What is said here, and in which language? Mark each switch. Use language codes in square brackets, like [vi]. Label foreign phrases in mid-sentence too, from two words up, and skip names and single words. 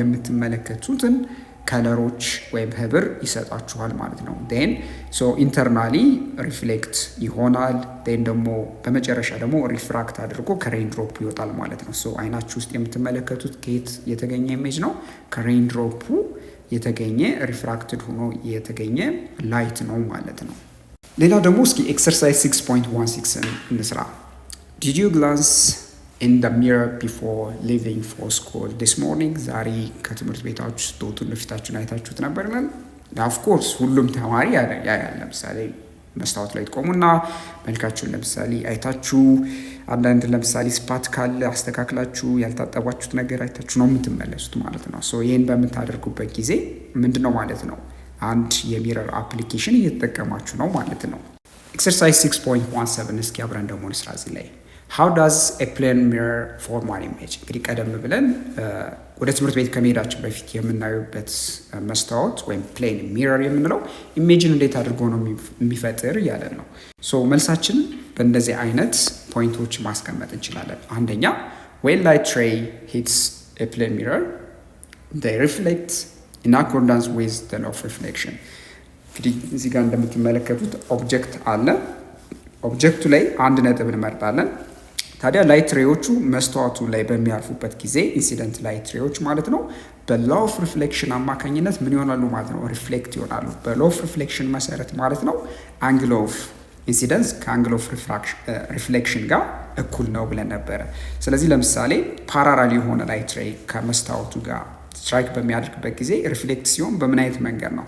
[am] የምትመለከቱትን ከለሮች ወይም ህብር ይሰጣችኋል ማለት ነው። [en] then so internally reflect [am] ይሆናል። ዴን ደግሞ በመጨረሻ ደግሞ ሪፍራክት አድርጎ ከሬንድሮፕ ይወጣል ማለት ነው። ሶ አይናችሁ ውስጥ የምትመለከቱት ከየት የተገኘ ኢሜጅ ነው? ከሬንድሮፑ የተገኘ ሪፍራክትድ ሆኖ የተገኘ ላይት ነው ማለት ነው። ሌላ ደግሞ እስኪ ኤክሰርሳይዝ 6.16 እንስራ። [en] did you glance in the mirror before leaving for school this morning? [am] ዛሬ ከትምህርት ቤታችሁ ስትወጡ ፊታችሁን አይታችሁት ነበርናል? [en] of course [am] ሁሉም ተማሪ ያያል። ለምሳሌ መስታወት ላይ ትቆሙና መልካችሁን ለምሳሌ አይታችሁ አንዳንድ ለምሳሌ ስፓት ካለ አስተካክላችሁ ያልታጠባችሁት ነገር አይታችሁ ነው የምትመለሱት ማለት ነው። ሶ ይሄን በምታደርጉበት ጊዜ ምንድነው ማለት ነው? አንድ የሚረር አፕሊኬሽን እየተጠቀማችሁ ነው ማለት ነው። ኤክሰርሳይዝ 6.17 እስኪ አብረን ደግሞ እንስራ እዚህ ላይ [en] how does a plane mirror form an image? [am] እንግዲህ ቀደም ብለን ወደ ትምህርት ቤት ከመሄዳችን በፊት የምናዩበት መስታወት ወይም [en] plane mirror [am] የምንለው ኢሜጅን እንዴት አድርጎ ነው የሚፈጥር እያለን ነው። ሶ መልሳችን በእንደዚህ አይነት ፖይንቶች ማስቀመጥ እንችላለን። አንደኛ [en] when light ray hits a plane mirror they reflect in accordance with the law of reflection። [am] እንግዲህ እዚህ ጋር እንደምትመለከቱት ኦብጀክት አለ። ኦብጀክቱ ላይ አንድ ነጥብ እንመርጣለን። ታዲያ [en] light rays [am] መስታወቱ ላይ በሚያልፉበት ጊዜ [en] incident light rays [am] ማለት ነው [en] law of reflection [am] አማካኝነት ምን ይሆናሉ ማለት ነው? ሪፍሌክት ይሆናሉ። [en] law of reflection [am] መሰረት ማለት ነው [en] angle of incidence angle of reflection [am] ጋር እኩል ነው ብለን ነበረ። ስለዚህ ለምሳሌ ፓራራል የሆነ [en] light ray [am] ከመስታወቱ ጋር ስትራይክ በሚያደርግበት ጊዜ ሪፍሌክት ሲሆን በምን አይነት መንገድ ነው?